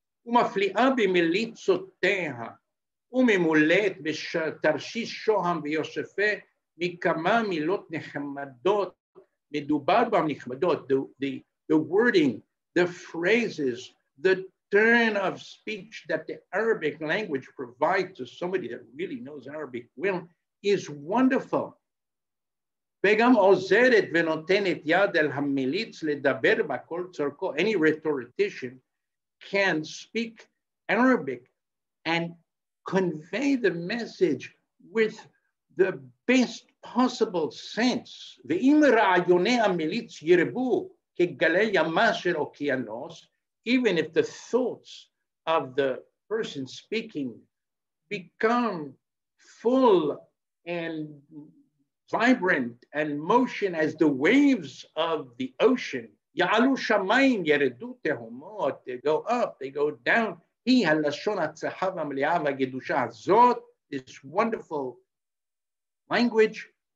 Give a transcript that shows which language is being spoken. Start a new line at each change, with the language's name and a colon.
Hebrew: ומפליאה במליצותיה, וממולאת בתרשיש שוהם ויוספה, מכמה מילות נחמדות, מדובר בם נחמדות,
English: the wording, the phrases, the turn of speech that the Arabic language provides to somebody that really knows Arabic well is wonderful.
Hebrew: וגם עוזרת ונותנת יד אל המליץ לדבר בכל צורכו.
English: Any rhetorician can speak Arabic and convey the message with the best possible sense.
Hebrew: ואם רעיוני המליץ ירבו כגלי ימה של אוקיינוס,
English: even if the thoughts of the person speaking become full and vibrant and motion as the waves of the ocean.
Hebrew: Ya'alu shamayim yeredu tehomot.
English: They go up, they go down.
Hebrew: Hi halashon hatzacha v'mli'ah v'gedusha hazot.
English: This wonderful language.